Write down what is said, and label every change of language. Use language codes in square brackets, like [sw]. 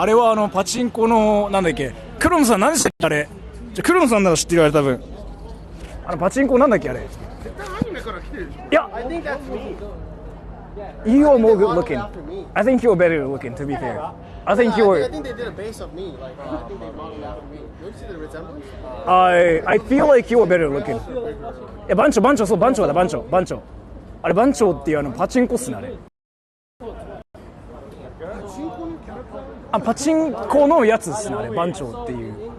[ja] あれはパチンコのなんだっけ。クロムさん何でしたっけあれ。クロムさんなら知ってるあれ多分。パチンコなんだっけあれ。いや。 [en] I think that's me. You are more good looking. I think you're better looking, to be fair. I think you're. I think they did a base of me. Like I think they modeled after me. Don't you see the resemblance? I feel like you're better looking. [ja] 番長そう番長だ番長。あれ番長っていうパチンコっすねあれ。パチンコのやつっすねあれ番長っていう。